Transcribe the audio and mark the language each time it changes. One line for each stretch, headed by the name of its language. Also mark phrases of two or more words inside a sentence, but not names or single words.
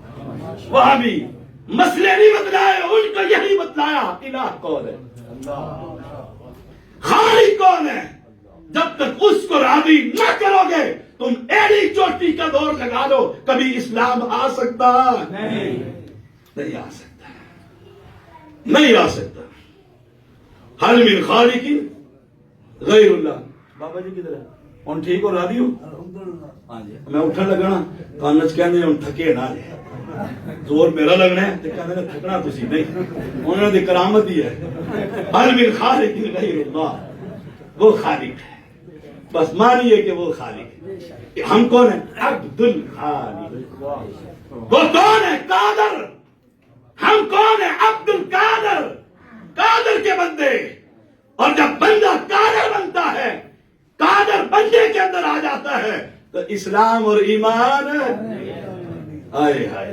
Urdu: وہاں بھی مسئلے نہیں بتلائے، ان کو یہی بتلایا الہ کون ہے، خالق کون ہے. جب تک اس کو راضی نہ کرو گے تم ایڑی چوٹی کا دور لگا دو، کبھی اسلام آ سکتا نہیں آ سکتا، نہیں آ سکتا.
Arabic: هل من خالق غير الله.
Punjabi: بابا جی کدھر ہے؟ ہن ٹھیک ہو راضی ہو؟ ہاں جی. میں اٹھن لگا نا کن چ کہندے ہن تھکے نا جے، زور میرا لگنا ہے تے کہندے نے تھکنا تسی نہیں، اوہناں دی کرامت ہی ہے.
Arabic: هل من خالق غير الله,
Urdu: وہ خالق ہے، بس مانیے کہ وہ خالق ہے. ہم کون ہے؟ عبدالخالق۔ وہ کون ہے؟ قادر. ہم کون ہے? عبدالقادر، قادر کے بندے۔ اور جب بندہ قادر بنتا ہے، قادر بندے کے اندر آ جاتا ہے، تو اسلام اور ایمان آئے ہائے.